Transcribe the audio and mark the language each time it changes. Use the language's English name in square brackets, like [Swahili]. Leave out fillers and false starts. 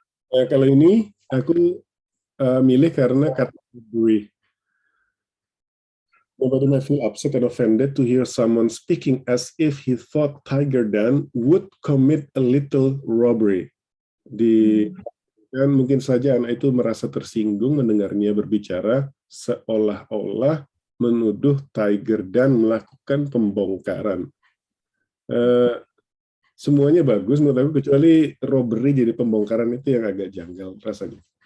[Indonesian] Kalau ini aku milih karena kata gue. [English] Nobody may feel upset and offended to hear someone speaking as if he thought Tiger Dan would commit a little robbery. [Indonesian] Dan mungkin saja anak itu merasa tersinggung mendengarnya berbicara seolah-olah menuduh Tiger Dan melakukan pembongkaran. Semuanya bagus menurut aku, kecuali robbery jadi pembongkaran itu yang agak janggal rasanya.